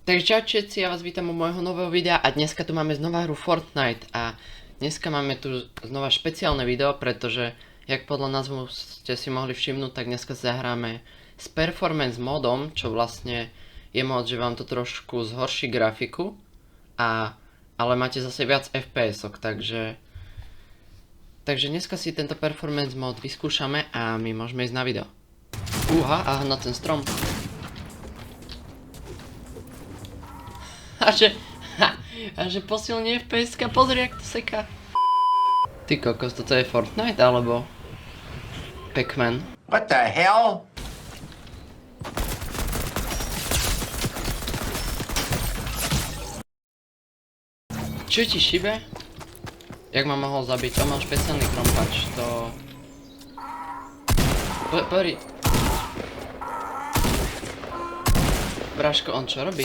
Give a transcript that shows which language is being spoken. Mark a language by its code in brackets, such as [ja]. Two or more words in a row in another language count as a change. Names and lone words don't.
[sk] Takže čau všetci, ja vás vítam u môjho nového videa a dneska tu máme znova hru Fortnite a dneska máme tu znova špeciálne video, pretože jak podľa názvu ste si mohli všimnúť, tak dneska zahráme s performance modom, čo vlastne je mod, že vám to trošku zhorší grafiku, ale máte zase viac FPS-ok, takže dneska si tento performance mod vyskúšame a my môžeme ísť na video. Aha, na ten strom. A že posilní FPS-ka, pozri jak to seká. Ty kokos, toto je Fortnite alebo Pac-Man? [en] What the hell? [sk] Čo ti šibe? Jak ma mohol zabiť? On mal špeciálny krompač, to... Pori... Bráško, on čo robí?